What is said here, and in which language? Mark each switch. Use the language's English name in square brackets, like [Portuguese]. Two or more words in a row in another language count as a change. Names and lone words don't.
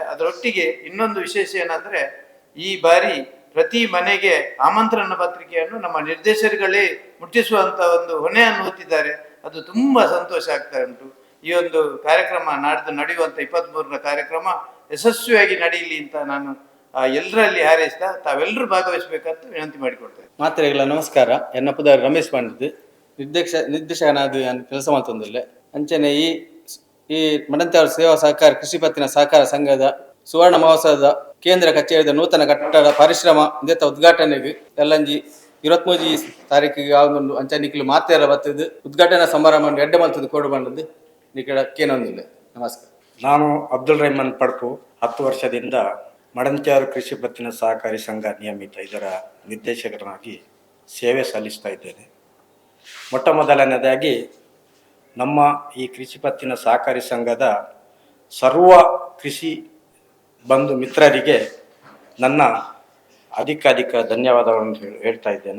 [Kannada] ಅದರೊಟ್ಟಿಗೆ ಇನ್ನೊಂದು ವಿಶೇಷ ಏನಂದರೆ, ಈ ಬಾರಿ ಪ್ರತಿ ಮನೆಗೆ ಆಮಂತ್ರಣ ಪತ್ರಿಕೆಯನ್ನು ನಮ್ಮ ನಿರ್ದೇಶಕರುಗಳೇ ಮುಟ್ಟಿಸುವಂತ ಒಂದು ಹೊಣೆಯನ್ನು ಹೊತ್ತಿದ್ದಾರೆ. ಅದು ತುಂಬಾ ಸಂತೋಷ ಆಗ್ತಾ ಉಂಟು. ಈ ಒಂದು ಕಾರ್ಯಕ್ರಮ ನಾಡ್ದು ನಡೆಯುವಂತ 23ರ ಕಾರ್ಯಕ್ರಮ ಯಶಸ್ವಿಯಾಗಿ ನಡೆಯಲಿ ಅಂತ ನಾನು ಎಲ್ಲರಲ್ಲಿ ಹಾರೈಸ್ತಾ ತಾವೆಲ್ಲರೂ ಭಾಗವಹಿಸಬೇಕಂತ ವಿನಂತಿ ಮಾಡಿಕೊಡ್ತೇನೆ. ಮಾತ್ರೆಗಳ ನಮಸ್ಕಾರ. [Tulu] ಎನ್ನ ಪುದರ್ ರಮೇಶ್ ಪಂಡಿತ್ ನಿರ್ದೇಶಕನಾದ ಕೆಲಸ ಮಾಡ್ತಂದಿಲ್ಲ. ಅಂಚನೆ ಈ ಮಡಂತ್ಯಾರು ಸೇವಾ ಸಹಕಾರ ಕೃಷಿ ಪತ್ತಿನ ಸಹಕಾರ ಸಂಘದ ಸುವರ್ಣ ಮಹೋತ್ಸವದ ಕೇಂದ್ರ ಕಚೇರಿದ ನೂತನ ಕಟ್ಟಡ ಪರಿಶ್ರಮ ಇಂದೆತ್ತ ಉದ್ಘಾಟನೆಗೆ ಎಲ್ಲಂಜಿ 23 ತಾರೀಕಿಗೆ ಆಗೊಂಡು ಅಂಚನಿಕ್ಲು ಮಾತೆರ ಬತ್ತದು ಉದ್ಘಾಟನಾ ಸಮಾರಂಭ ಎಡ್ಡೆ ಮಲ್ತದ್ದು ಕೊಡು ಬಂದದ್ದು ನಿಕಡ ಕೇನೊಂದಿಲ್ಲ. [Kannada] ನಮಸ್ಕಾರ. ನಾನು ಅಬ್ದುಲ್ ರೆಹಮಾನ್ ಪಡ್ಪು. 10 ವರ್ಷದಿಂದ ಮಡಂತ್ಯಾರು ಕೃಷಿ ಪತ್ತಿನ ಸಹಕಾರಿ ಸಂಘ ನಿಯಮಿತ ಇದರ ನಿರ್ದೇಶಕರಾಗಿ ಸೇವೆ ಸಲ್ಲಿಸ್ತಾ ಇದ್ದೇನೆ. ಮೊಟ್ಟ ಮೊದಲನೇದಾಗಿ ನಮ್ಮ ಈ ಕೃಷಿ ಪತ್ತಿನ ಸಹಕಾರಿ ಸಂಘದ ಸರ್ವ ಕೃಷಿ ಬಂಧು ಮಿತ್ರರಿಗೆ ನನ್ನ ಅಧಿಕ ಧನ್ಯವಾದಗಳನ್ನು ಹೇಳ್ತಾ ಇದ್ದೇನೆ.